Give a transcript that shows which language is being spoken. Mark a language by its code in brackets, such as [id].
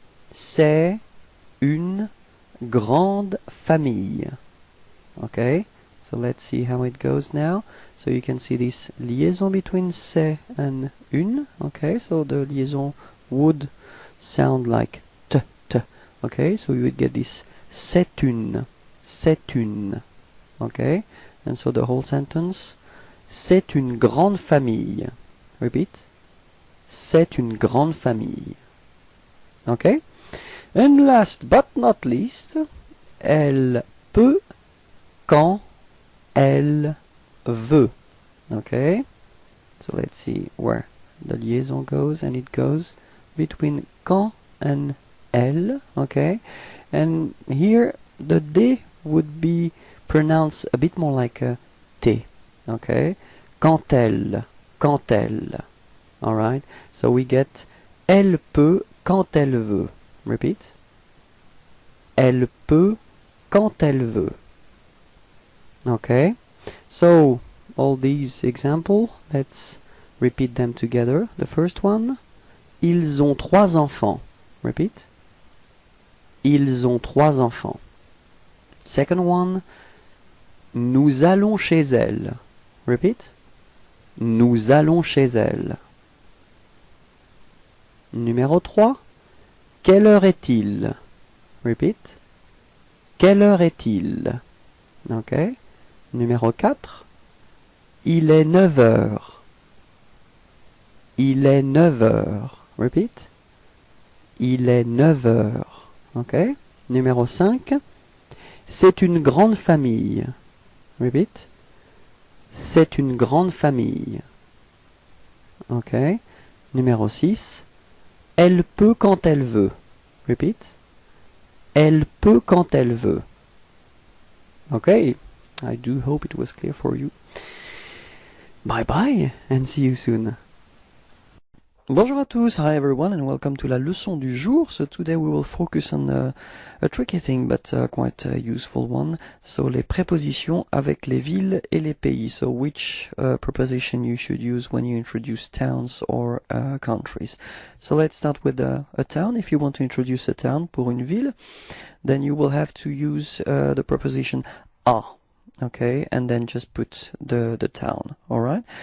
[fr] C'est une grande famille. [en] Okay? So let's see how it goes now. So you can see this liaison between c'est and une. Okay? So the liaison would sound like t, t. Okay? So you would get this c'est une. C'est une. Okay? And so the whole sentence. [fr] C'est une grande famille. [en] Repeat. [fr] C'est une grande famille. Okay? [en] And last but not least, [fr] elle peut quand elle veut. [en] Okay? So let's see where the liaison goes, and it goes between quand and elle. Okay? And here the D would be pronounced a bit more like a T. [fr] Okay? Quand elle. Quand elle. Alright? [en] So we get [fr] elle peut quand elle veut. [en] Repeat. [fr] Elle peut quand elle veut. [en] Okay? So, all these examples, let's repeat them together. The first one. [fr] Ils ont 3 enfants. [en] Repeat. [fr] Ils ont 3 enfants. [en] Second one. [fr] Nous allons chez elle. [en] Repeat. [fr] Nous allons chez elle. Numéro 3. Quelle heure est-il? [en] Repeat. [fr] Quelle heure est-il? Ok. Numéro 4. Il est 9 heures. Il est 9 heures. [en] Repeat. [fr] Il est 9 heures. Ok. Numéro 5. C'est une grande famille. [en] Repeat. [fr] C'est une grande famille. Ok. Numéro 6. Elle peut quand elle veut. [en] Repeat. [fr] Elle peut quand elle veut. [en] Okay. I do hope it was clear for you. Bye bye and see you soon. [fr] Bonjour à tous, [en] hi everyone and welcome to [fr] la leçon du jour. [en] So today we will focus on a tricky thing but quite a useful one. [fr] So les prépositions avec les villes et les pays. [en] So which preposition you should use when you introduce towns or countries. So let's start with a town. If you want to introduce a town [fr] pour une ville, [en] then you will have to use the preposition a. Okay, and then just put the town. Alright?